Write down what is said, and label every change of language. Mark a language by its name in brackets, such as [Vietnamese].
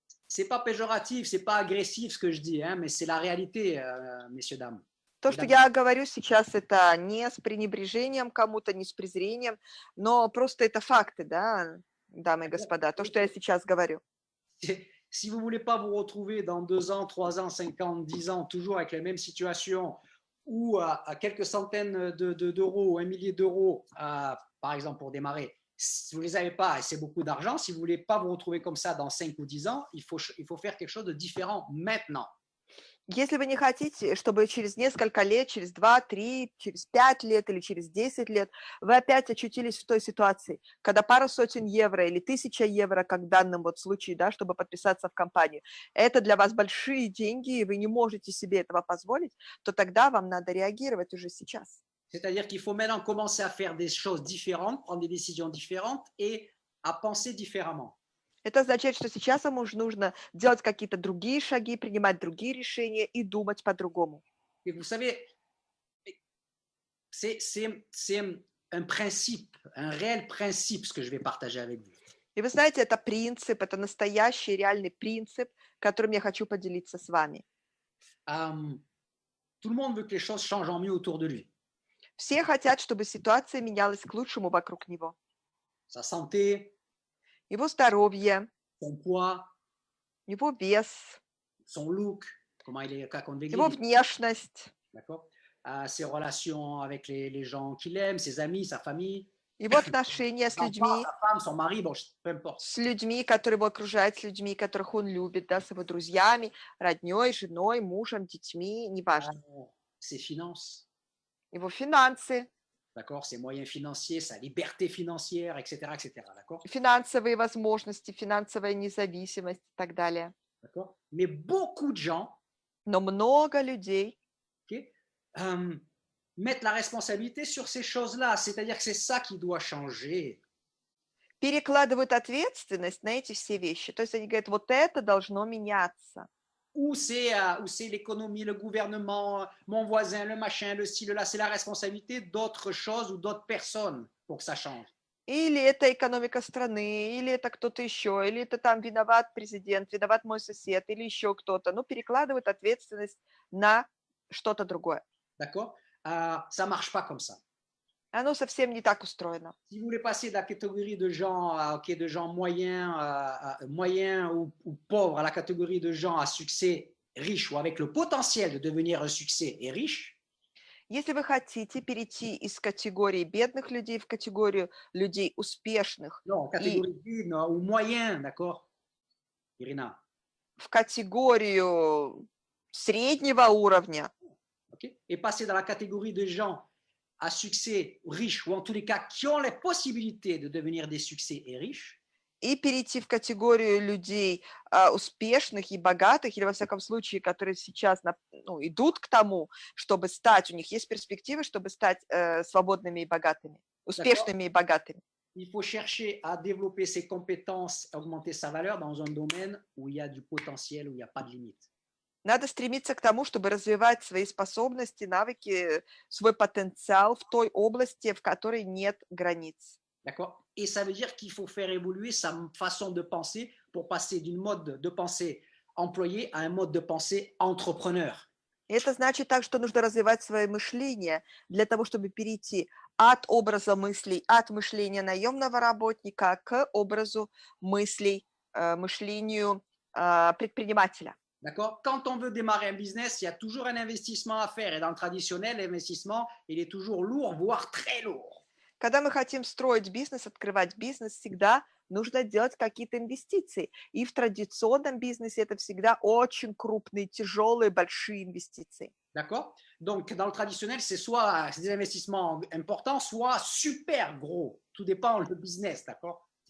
[French] C'est pas péjoratif, c'est pas agressif ce que je dis, hein, mais c'est la réalité, messieurs, dames. [Russian] То, что я говорю сейчас, это не с пренебрежением кому-то, не с презрением, но просто это факты, да, дамы и господа, то, что я сейчас говорю. [French] Si vous ne voulez pas vous retrouver dans 2 ans, 3 ans, 5 ans, 10 ans, toujours avec la même situation, ou à quelques centaines d'euros ou 1 millier d'euros, par exemple, pour démarrer, si vous ne les avez pas, et c'est beaucoup d'argent, si vous ne voulez pas vous retrouver comme ça dans 5 ou 10 ans, il faut faire quelque chose de différent maintenant. [Russian] Если вы не хотите, чтобы через несколько лет, через 2, 3, через 5 лет или через 10 лет вы опять очутились в той ситуации, когда пара сотен евро или 1000 евро, как в данном вот случае, да, чтобы подписаться в компанию, это для вас большие деньги, и вы не можете себе этого позволить, то тогда вам надо реагировать уже сейчас. [French] C'est-à-dire qu'il faut maintenant commencer à faire des choses différentes, prendre des décisions différentes et à penser différemment. [Russian] Это означает, что сейчас вам уже нужно делать какие-то другие шаги, принимать другие решения и думать по-другому. [French] Et vous savez, c'est un principe, un réel principe, ce que je vais partager avec vous. [Russian] И вы знаете, это принцип, это настоящий реальный принцип, которым я хочу поделиться с вами. [French] Tout le monde veut que les choses changent en mieux autour de lui. [Russian] Все хотят, чтобы ситуация менялась к лучшему вокруг него. [French] Sa santé, [Russian] Его здоровье, [French] son poids, [Russian] его вес, [French] son look, [Russian] как он его выглядит, внешность, [French] d'accord? Ses relations avec les gens qu'il aime, ses amis, sa famille, [Russian] его отношения [French] ses enfants, sa femme, son mari, bon, peu importe. [Russian] с людьми, которые его окружают, с людьми, которых он любит, да, с его друзьями, родней, женой, мужем, детьми, неважно. [French] Ses finances, [Russian] Его финансы, [French] d'accord? Ses moyens financiers, sa liberté financière, etc., d'accord? [Russian] финансовые возможности, финансовая независимость и так далее. [French] D'accord? Mais beaucoup de gens, [Russian] Но много людей [French] ok, mettent la responsabilité sur ces choses-là, c'est-à-dire que c'est ça qui doit changer. [Russian] перекладывают ответственность на эти все вещи. То есть они говорят, вот это должно меняться. [French] Ou c'est l'économie, le gouvernement, mon voisin, le machin, le ci, le là, c'est la responsabilité d'autres choses ou d'autres personnes pour que ça change. [Russian] Или это экономика страны, или это кто-то еще, или это там виноват президент, виноват мой сосед, или еще кто-то. Ну, перекладывают ответственность на что-то другое. [French] D'accord? Ça ne marche pas comme ça. [Russian] Оно совсем не так устроено. [French] Si vous voulez passer de la catégorie de gens, de gens moyens, moyens ou pauvres à la catégorie de gens à succès riches ou avec le potentiel de devenir un succès et riche, [Russian] Если вы хотите перейти из категории бедных людей в категорию людей успешных [French] non, [Russian] и [French] catégorie d'une ou moyen, d'accord, Irina, [Russian] в категорию среднего уровня, [French] okay, et passer dans la catégorie de gens à succès riches ou en tous les cas qui ont les possibilités de devenir des succès et riches, [Russian] и перейти в категорию людей успешных и богатых, или во всяком случае, которые сейчас идут к тому, чтобы стать, у них есть перспективы, чтобы стать свободными и богатыми, успешными и богатыми. [French] Il faut chercher à développer ses compétences, augmenter sa valeur dans un domaine où il y a du potentiel, où il n'y a pas de limite. [Russian] Надо стремиться к тому, чтобы развивать свои способности, навыки, свой потенциал в той области, в которой нет границ. [French] D'accord? Et ça veut dire qu'il faut faire évoluer sa façon de penser pour passer d'une mode de pensée employé à un mode de pensée entrepreneur. [Russian] И это значит так, что нужно развивать свое мышление для того, чтобы перейти от образа мыслей, от мышления наемного работника к образу мыслей, мышлению предпринимателя. [French] D'accord? Quand on veut démarrer un business, il y a toujours un investissement à faire. Et dans le traditionnel, l'investissement, il est toujours lourd, voire très lourd. [Russian] Когда мы хотим строить бизнес, открывать бизнес, всегда нужно делать какие-то инвестиции. И в традиционном бизнесе это всегда очень крупные, тяжелые, большие инвестиции. [French] D'accord? Donc, dans le traditionnel, c'est soit des investissements importants, soit super gros. Tout dépend du business, d'accord?